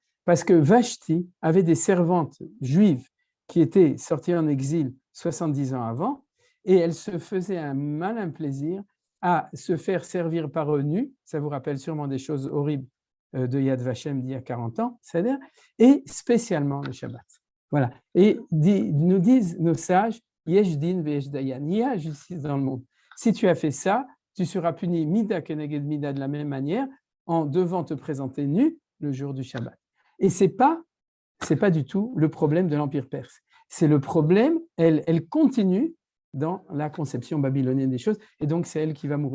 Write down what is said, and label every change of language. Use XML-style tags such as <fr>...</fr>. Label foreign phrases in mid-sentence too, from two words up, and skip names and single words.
<fr>Parce que Vashti avait des servantes juives qui étaient sorties en exil 70 ans avant, et elle se faisait un malin plaisir à se faire servir par eux nus, ça vous rappelle sûrement des choses horribles de Yad Vashem d'il y a 40 ans, c'est-à-dire, et spécialement le Shabbat. Voilà. Et nous disent nos sages,</fr> <he>יש דין ויש דיין,</he> <fr>il y a justice dans le monde. Si tu as fait ça, tu seras puni</fr> <he>מידה כנגד מידה</he> <fr>de la même manière en devant te présenter nu le jour du Shabbat. Et c'est pas du tout le problème de l'Empire perse. C'est le problème, elle continue dans la conception babylonienne des choses, et donc c'est elle qui va mourir.</fr>